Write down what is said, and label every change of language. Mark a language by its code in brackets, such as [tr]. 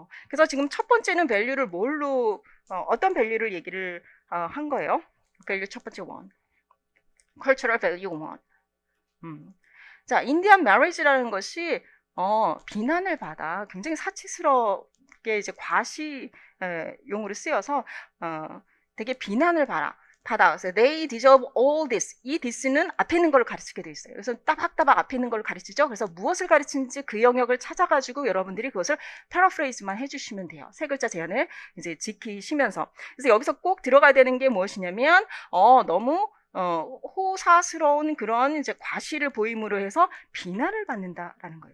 [ko] 그래서 지금 첫 번째는 밸류를 뭘로 어떤 밸류를 얘기를 한 거예요. 밸류 첫 번째 원, [en] cultural value one. [ko] 자, 인디안 marriage라는 것이 비난을 받아 굉장히 사치스럽게 이제 과시 용어로 쓰여서 되게 비난을 받아. 그래서 [en] they deserve all this. [ko] 이 this는 앞에 있는 걸 가르치게 돼 있어요. 그래서 따박따박 앞에 있는 걸 가르치죠. 그래서 무엇을 가르치는지 그 영역을 찾아가지고 여러분들이 그것을 패러프레이즈만 해주시면 돼요. 세 글자 제한을 이제 지키시면서. 그래서 여기서 꼭 들어가야 되는 게 무엇이냐면 너무 호사스러운 그런 이제 과시를 보임으로 해서 비난을 받는다라는 거예요.